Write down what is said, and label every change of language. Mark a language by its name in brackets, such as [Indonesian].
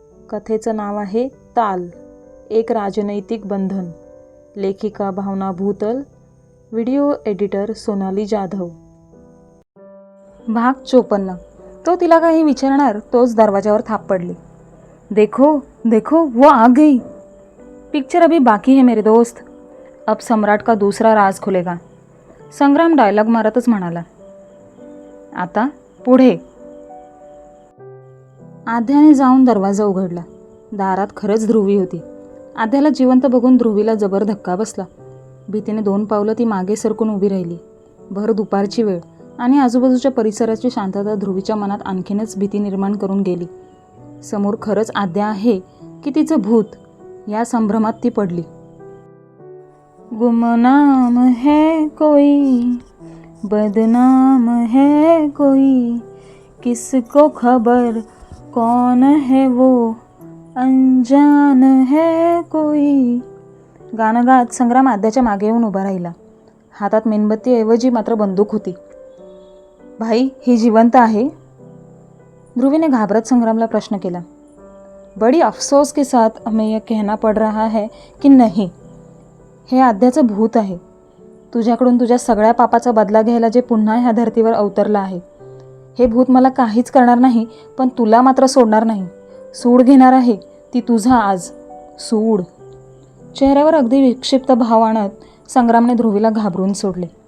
[Marathi] कथेचं नाव आहे ताल, एक राजनैतिक बंधन. लेखिका भावना भूतल, व्हिडिओ एडिटर सोनाली जाधव. भाग 54. तो तिला काही विचारणार तोच दरवाजावर थाप पडली. [Hindi] देखो देखो वो आ गई. पिक्चर अभी बाकी है मेरे दोस्त. अब सम्राट का दूसरा राज खुलेगा. [Marathi] संग्राम डायलॉग मारतच म्हणाला. आता पुढे. आध्याने जाऊन दरवाजा उघडला. दारात खरंच ध्रुवी होती. आध्याला जिवंत बघून ध्रुवीला जबर धक्का बसला. भीतीने 2 पावलं ती मागे सरकून उभी राहिली. भर दुपारची वेळ आणि आजूबाजूच्या परिसराची शांतता ध्रुवीच्या मनात आणखीनच भीती निर्माण करून गेली. समोर खरंच आद्या आहे की तिचं भूत, या संभ्रमात ती पडली. [Hindi] गुमनाम है कोई, बदनाम है कोई, किसको खबर कौन है वो, अनजान है कोई. [Marathi] गाणं गात संग्राम आद्याच्या मागे येऊन उभा राहिला. हातात मेणबत्तीऐवजी मात्र बंदूक होती. भाई, ही जिवंत आहे? ध्रुवीने घाबरत संग्रामला प्रश्न केला. [Hindi] बड़ी अफसोस के साथ हमें यह कहना पड़ रहा है की नहीं, [Marathi] हे आद्याचं भूत आहे. तुझ्याकडून तुझ्या सगळ्या पापाचा बदला घ्यायला जे पुन्हा ह्या धर्तीवर अवतरलं आहे. हे भूत मला काहीच करणार नाही, पण तुला मात्र सोडणार नाही. सूड घेणार आहे ती तुझा आज. सूड. चेहऱ्यावर अगदी विक्षिप्त भाव आणत संग्रामने ध्रुवीला घाबरून सोडले.